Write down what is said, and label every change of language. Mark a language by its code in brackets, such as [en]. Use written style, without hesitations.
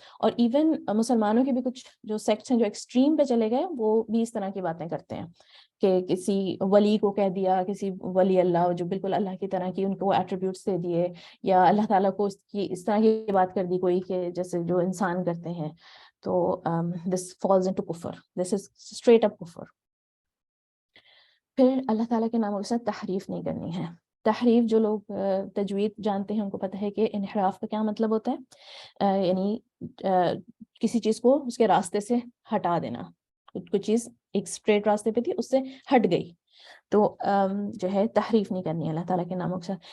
[ur] اور ایون مسلمانوں کے بھی کچھ جو سیکٹس ہیں جو ایکسٹریم پہ چلے گئے، وہ بھی اس طرح کی باتیں کرتے ہیں کہ کسی ولی کو کہہ دیا، کسی ولی اللہ جو بالکل اللہ کی طرح کی، ان کو ایٹریبیوٹس دے دیے، یا اللہ تعالیٰ کو اس طرح کی بات کر دی کوئی کہ جیسے جو انسان کرتے ہیں. [en] تو this falls into کفر، this is straight up کفر. [ur] پھر اللہ تعالیٰ کے ناموں کے ساتھ تحریف نہیں کرنی ہے. تحریف جو لوگ تجوید جانتے ہیں ان کو پتہ ہے کہ انحراف کا کیا مطلب ہوتا ہے، یعنی کسی چیز کو اس کے راستے سے ہٹا دینا. کوئی چیز ایک اسٹریٹ راستے پہ تھی، اس سے ہٹ گئی، تو جو ہے تحریف نہیں کرنی ہے اللہ تعالیٰ کے ناموں کے ساتھ.